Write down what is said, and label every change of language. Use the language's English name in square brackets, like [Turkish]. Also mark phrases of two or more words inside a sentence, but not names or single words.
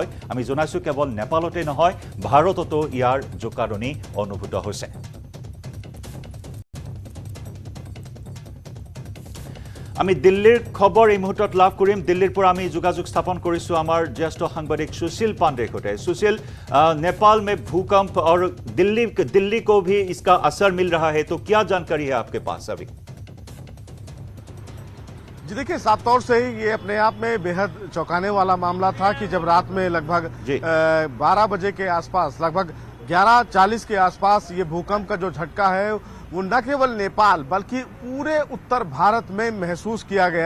[Assamese] আমি জনাইছোঁ কেৱল নেপালতে নহয়, ভাৰততো ইয়াৰ জোকাৰণি অনুভূত হৈছে। আমি দিল্লীৰ খবৰ এই মুহূৰ্তত লাভ কৰিম। দিল্লীৰ পৰা আমি যোগাযোগ স্থাপন কৰিছোঁ আমাৰ জ্যেষ্ঠ সাংবাদিক সুशील पांडे सैते। [Hindi] सुशील, नेपाल में भूकंप और दिल्ली को भी इसका असर मिल रहा है, तो क्या जानकारी है आपके पास अभी? जी देखिए, साफ तौर से ही ये अपने आप में बेहद चौंकाने वाला मामला था कि जब रात में लगभग 12 बजे के आसपास, लगभग 11:40 के आसपास ये भूकंप का जो झटका है वो न केवल नेपाल बल्कि पूरे उत्तर भारत में महसूस किया गया।